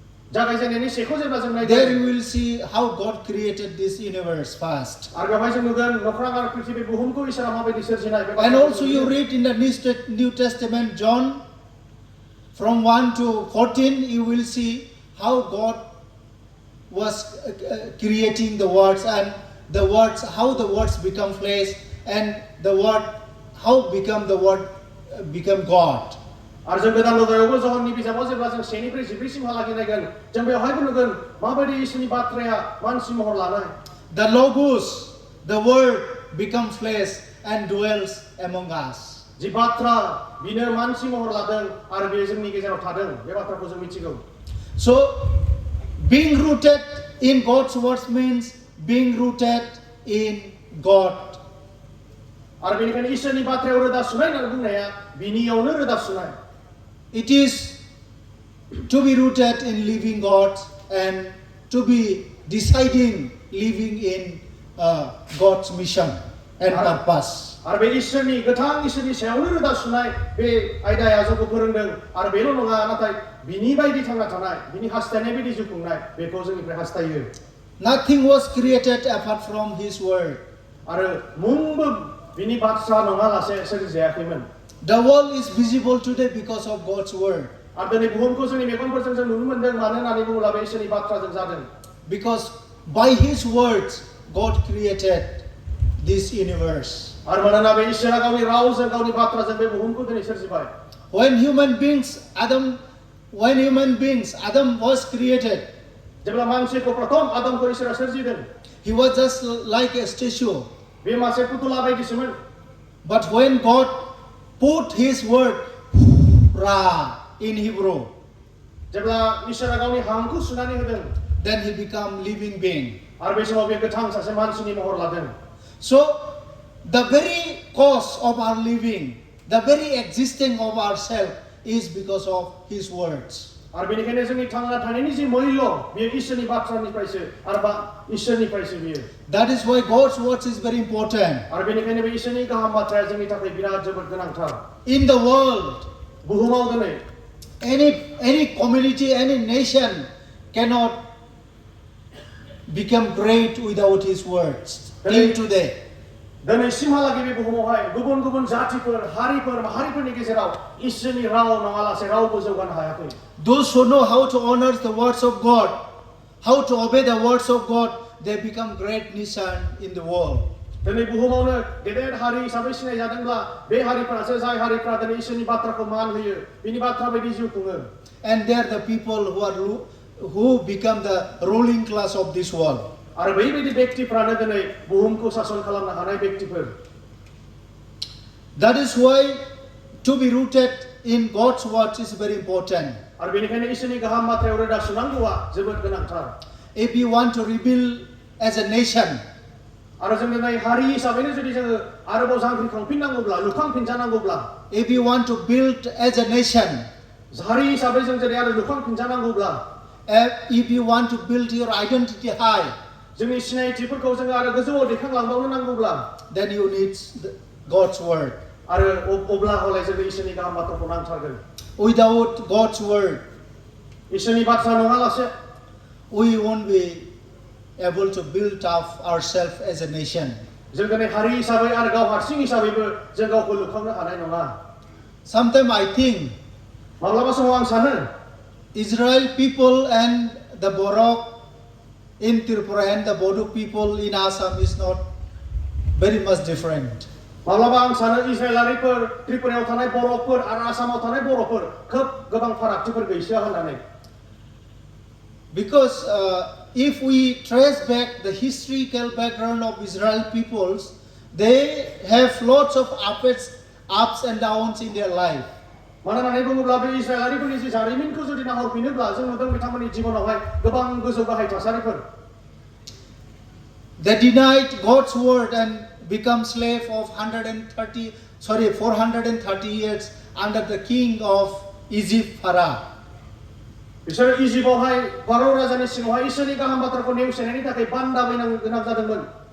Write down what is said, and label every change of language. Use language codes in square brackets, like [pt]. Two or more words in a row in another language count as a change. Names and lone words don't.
[brx] जागायजेननायनि सेखौ जेब्ला जों [en] there [brx] नायगोन [en] you will see how God created this universe first. [brx] आरो बेवहाय जों नुगोन नख्रां आरो पृथ्वी बुहुमखौ इसोरा माबायदि सोरजिनाय बे [en] And [brx] बाथ्राखौ [en] also [brx] जों [en] you [brx] नुगोन। [en] read in the New Testament, John, from 1 to 14, you will see how God was creating the words, and the words, how the words become flesh, and the word, how become the word become God. [brx] आरो जों गोदान लुगायावबो जहननि बिजाबाव जेब्ला जों 1निफ्राय 14सिमहालागै नायगोन जों बेवहायबो नुगोन माबायदि इसोरनि बाथ्राया मानसि महर लानाय। [en] The Logos, the word become flesh and dwells among us. [brx] जि बाथ्रा बिनो मानसि महर लादों आरो बे जोंनि गेजेराव थादों बे बाथ्राखौ जों मिथिगौ। [en] So being rooted in God's words means being rooted in God. [brx] आरो बेनिखायनो इसोरनि बाथ्रायाव रोदा सुनाय होनना बुंनाया बिनियावनो रोदा सुनाय। [en] It is to be rooted in living God and to be deciding living in God's mission and purpose. [brx] आरो बे इसोरनि गोथां इसोरनि सायावनो रोदा सुनाय बे आयदाया जोंखौ फोरोंदों आरो बेल' नङा नाथाय बिनि बायदि थांना थानाय बिनि हास्थायनाय बायदि जिउ खुंनाय बेखौ जोंनिफ्राय हास्थायो। [en] Nothing was created apart from His word. [brx] आरो मुंबो बिनि बाथ्रा नङा लासे सोरजिजायाखैमोन। [en] The world is visible today because of God's word. [brx] आरो दिनै बुहुमखौ जोंनि मेगनफोरजों जों नुनो मोनदों मानो होननानै बुङोब्ला बे इसोरनि बाथ्राजों जादों। [en] Because by His words God created this universe. [brx] आरो मानोना बे इसोरा गावनि रावजों गावनि बाथ्राजों बे बुहुमखौ दिनै सोरजिबाय। [en] When human beings Adam was created, [brx] जेब्ला मानसिखौ प्रथम आदमखौ इसोरा सोरजिदों [en] he was just like a statue. [brx] बे मासे पुतला बायदिसोमोन। [en] But when God put His word Ra in Hebrew, [brx] जेब्ला इसोरा गावनि हांखौ सुनानै होदों [en] then he became living being. [brx] आरो बे समाव बे गोथां सासे मानसिनि महर लादों। [en] So the very cause of our living, the very existing of ourselves is because of His words. [brx] आरो बेनिखायनो जोंनि थांना थानायनि जि मैल्य बेयो इसोरनि बाथ्रानिफ्रायसो आरो इसोरनिफ्रायसो बियो। [en] That is why God's words is very important. [brx] आरो बेनिखायनो बे इसोरनि गाहाम बाथ्राया जोंनि थाखाय बिराद जोबोद गोनांथार। [en] In the world, [brx] बुहुमाव दिनै [en] any community, any nation cannot become great without His words. Till today. [brx] दिनैसिमहालागै बे बुहुमावहाय गुबुन गुबुन जातिफोर हारिफोर माहारिफोरनि गेजेराव इसोरनि राव नङालासे रावबो जौगानो हायाखै। [en] Those who know how to honor the words of God, how to obey the words of God, they become great nation in the world. [brx] दिनै बुहुमावनो गेदेर हारि हिसाबै सिनाय जादोंब्ला बे हारिफोरासो जाय हारिफोरा दिनै इसोरनि बाथ्राखौ मान होयो बिनि बाथ्रा बायदि जिउ खुङो। [en] And they are the people who become the ruling class of this world. [brx] आरो बैबायदि व्यक्तिफ्रानो दिनै बुहुमखौ सासन खालामनो हानाय व्यक्तिफोर। [en] That is why to be rooted in God's words is very important. [brx] आरो बेनिखायनो इसोरनि गाहाम बाथ्रायाव रोदा सुनांगौआ जोबोद गोनांथार। [en] If you want to rebuild as a nation, [brx] आरो जों दिनै हारि हिसाबैनो जुदि जोङो आरोबाव जांख्रिखांफिननांगौब्ला लुखांफिनजानांगौब्ला [en] if you want to build as a nation, [brx] हारि हिसाबै जों जेरै आरो लुखांफिनजानांगौब्ला [en] if you want to build your identity high, [brx] जोंनि सिनायथिफोरखौ जोङो आरो गोजौआव दैखांलांबावनो नांगौब्ला [en] then you need God's word. [brx] आरो अब्ला हले जोङो इसोरनि गाहाम बाथ्राखौ नांथारगोन। [en] Without God's word, [brx] इसोरनि बाथ्रा नङालासे [en] we won't be able to build up ourselves as a nation. [brx] जों दिनै हारि हिसाबै आरो गाव हारसिं हिसाबैबो जों गावखौ लुखांनो हानाय नङा। [en] Sometimes I think [brx] माब्लाबा समाव आं सानो [en] Israel people and the Boro in Tripura and the Bodo people in Assam is not very much different. [brx] माब्लाबा आं सानो इजराइलारिफोर त्रिपुरायाव थानाय बर'फोर आरो आसामाव थानाय बर'फोर खोब गोबां फारागथिफोर गैसोआ होननानै। [en] Because if we trace back the historical background of Israel peoples, they have lots of ups and downs in their life. [brx] मानो होननानै बुङोब्ला बे इजराइलारिफोरनि जि जारिमिनखौ जुदि नाहरफिनोब्ला जों नुदों बिथांमोननि जिबनावहाय गोबां गोजौ गाहाय थासारिफोर। [en] They denied God's word and become slave of 430 years under the king of Egypt, Pharaoh. [brx] बिसोर इजिप्टआवहाय फारौ राजानि सिङावहाय इसोरनि गाहाम बाथ्राखौ नेवसिनायनि थाखाय बान्दा बायनो गोनां जादोंमोन।